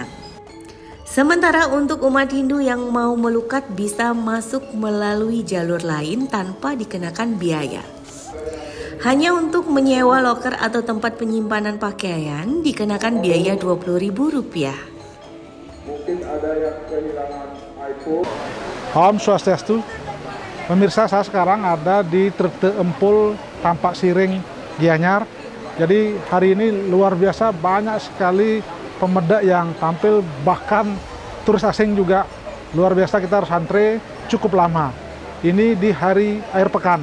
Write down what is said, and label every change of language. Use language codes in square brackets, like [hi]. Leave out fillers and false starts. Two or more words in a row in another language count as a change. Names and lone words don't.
[id] Sementara untuk umat Hindu yang mau melukat bisa masuk melalui jalur lain tanpa dikenakan biaya. Hanya untuk menyewa loker atau tempat penyimpanan pakaian dikenakan biaya Rp20.000. Mungkin ada yang kehilangan iPhone. [sa] Om Swastiastu. [id] Pemirsa, saya sekarang ada di Tirta Empul Tampak Siring Gianyar. Jadi hari ini luar biasa banyak sekali pemuda yang tampil, bahkan turis asing juga luar biasa. Kita harus antre cukup lama. Ini di hari akhir pekan.